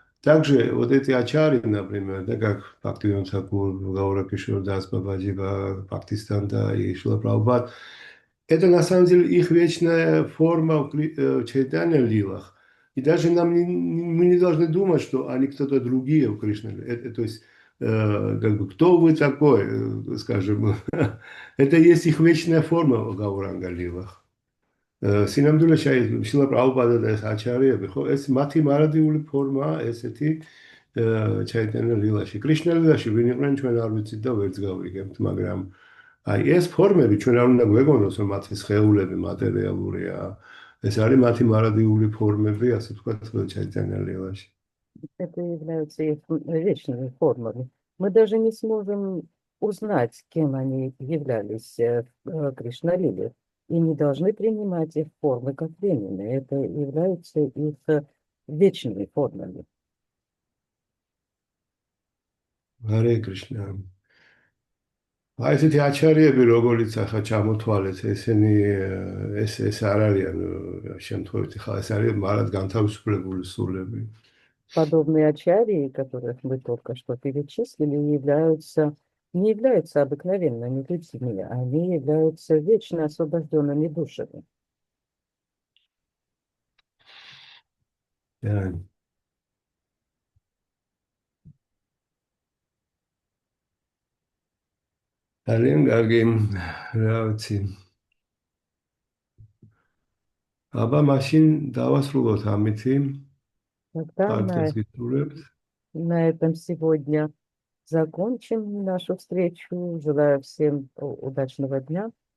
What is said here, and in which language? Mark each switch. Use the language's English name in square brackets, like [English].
[Russian] Также вот эти ачари, например, да, как Бхактивинода Тхакур, Гауракишвар Дас Бабаджи, Бхактистанда и Шрила Прабхупад, это на самом деле их вечная форма в Чайтанья Лилах. И даже мы не должны думать, что они кто-то другие в Кришне. То есть, как бы, кто вы такой, скажем. Это есть их вечная форма в Гауранга Лилах. [Georgian] Синамдуле Шрила Прабхупада და ეს აჩარიები, ხო, ეს მათი მარადიული ფორმაა ესეთი Чайтанья ლილაში. კრიშნა ლილაში ვინ იყვნენ ჩვენ არ ვიცით და ვერც გავიგებთ, მაგრამ აი ეს ფორმები ჩვენ არ უნდა გვეგონოს, რომ მათი სხეულები მატერიალურია. ეს არის მათი მარადიული формები, ასე ვთქვათ, Чайтанья ლილაში. [Russian] Это являются их вечными формами. Мы даже не сможем узнать, кем они являлись в Кришна-лиле, и не должны принимать их формы как временные. Это являются их вечными формами. Харе Кришна. [Georgian] აი ესეთი აჩარიები, როგორიც ახლა ჩამოთვალეთ, ესენი ეს არ არიან შემთხვევითი ხალხი, ეს არის მარად განთავისუფლებული სულები. [Russian] Подобные ачарьи, которых мы только что перечислили, не являются обыкновенными людьми, они являются вечно освобожденными душами. [Georgian] ძალიან კარგი, რა ვიცი. აბა, მაშინ დავასრულოთ ამითი. [Russian] Тогда [Georgian] Подкаст გისურვებთ. [Russian] на этом сегодня закончим нашу встречу. Желаю всем удачного дня.